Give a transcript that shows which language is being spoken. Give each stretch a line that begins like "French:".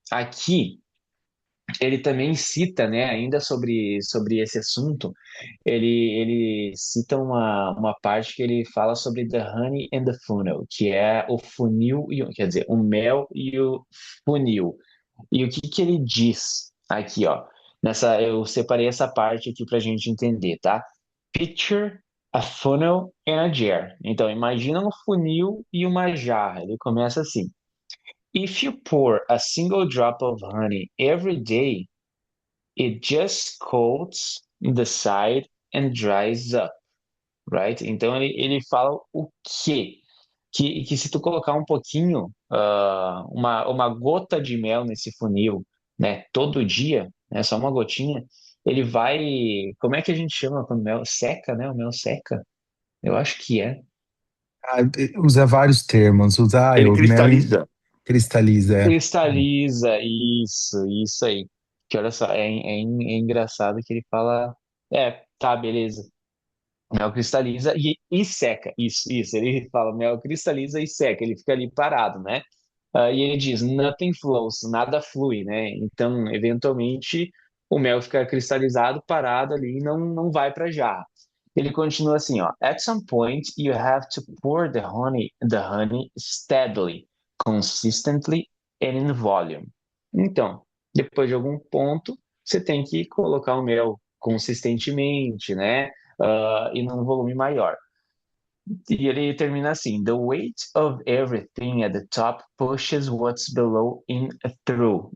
Portuguese: Aqui ele também cita, né, ainda sobre esse assunto, ele cita uma parte que ele fala sobre
English: the honey and the funnel,
Portuguese: que é o funil, quer dizer, o mel e o funil. E o que que ele diz aqui, ó? Eu separei essa parte aqui para a gente entender, tá?
English: Picture a funnel and a jar.
Portuguese: Então, imagina um funil e uma jarra. Ele começa assim:
English: If you pour a single drop of honey every day, it just coats the side and dries up, right?
Portuguese: Então ele fala o quê? Que se tu colocar um pouquinho, uma gota de mel nesse funil, né, todo dia, né, só uma gotinha, ele vai. Como é que a gente chama quando o mel seca, né? O mel seca? Eu acho que é. Ah, usa vários termos. Usa, Ele o mel cristaliza. cristaliza. Cristaliza, isso aí. Que olha só, é engraçado que ele fala. Tá, beleza. Mel cristaliza e seca. Isso. Ele fala mel cristaliza e seca. Ele fica ali parado, né? E ele diz,
English: nothing flows,
Portuguese: nada flui, né? Então, eventualmente, o mel fica cristalizado, parado ali e não vai para jarra. Ele continua assim, ó.
English: At some point, you have to pour the honey steadily, consistently and in volume.
Portuguese: Então, depois de algum ponto, você tem que colocar o mel consistentemente, né? E num volume maior. E ele termina assim:
English: The weight of everything at the top pushes what's below in through.